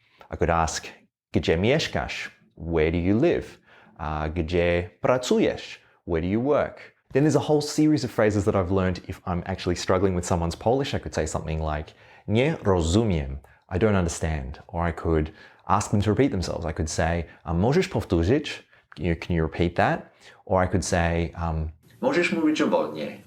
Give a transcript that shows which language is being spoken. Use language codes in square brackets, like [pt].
[en] I could ask, [pl] gdzie mieszkasz? [en] Where do you live? [pl] Gdzie pracujesz? [en] Where do you work? Then there's a whole series of phrases that I've learned if I'm actually struggling with someone's Polish. I could say something like, [pl] nie rozumiem, [en] I don't understand. Or I could ask them to repeat themselves. I could say, [pl] możesz powtórzyć? [en] Can you repeat that? Or I could say, [pl] możesz mówić wolniej?